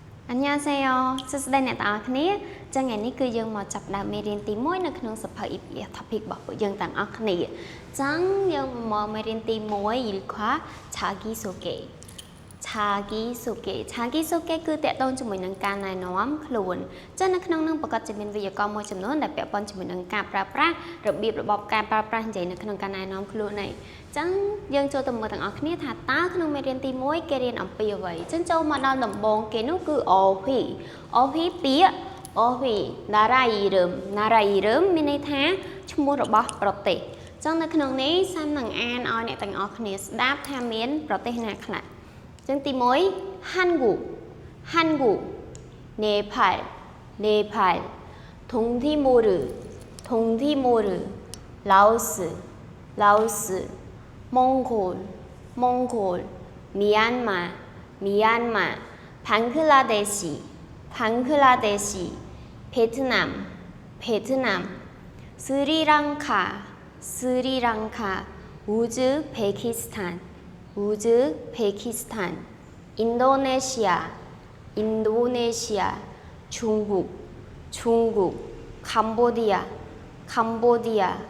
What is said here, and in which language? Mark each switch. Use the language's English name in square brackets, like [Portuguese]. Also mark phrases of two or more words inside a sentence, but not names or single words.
[Khmer] 안녕하세요. 수수대 អ្នកទាំងអស់គ្នាចឹងថ្ងៃនេះគឺយើងមកចាប់ផ្ដើមមេរៀនទី1នៅក្នុងសភៅ [English] EPS topic [Khmer] របស់ពួកយើងទាំងអស់គ្នាចឹងយើងមកមេរៀនទី1 [Korean] 일과 자기소개 [Khmer] 자기소개 គឺតកតងជាមួយនឹងការណែនាំខ្លួនចឹងនៅក្នុងនឹងប្រកាសជាមានវេយ្យាករណ៍មួយចំនួនដែលពាក់ព័ន្ធជាមួយនឹងការ ប្រើប្រាស់របៀបរបបការប្រើប្រាស់និយាយនៅក្នុងការណែនាំខ្លួននេះចឹងយើងចូលទៅមើលទាំងអស់គ្នាថាតើក្នុងមេរៀនទី1គេរៀនអំពីអ្វីចឹងចូលមកដល់ដំបូងគេនោះគឺ OP ពាក្យ OP [Korean] 나라 이름 [Khmer] មានន័យថាឈ្មោះរបស់ប្រទេសចឹងនៅក្នុងនេះសាំនឹងអានឲ្យអ្នកទាំងអស់គ្នាស្ដាប់ថាមានប្រទេសណាខ្លះចឹងទី1 한국 [Korean] 네팔 동티모르 라오스 몽골 미얀마 방글라데시 베트남 스리랑카 우즈베키스탄 인도네시아 중국 캄보디아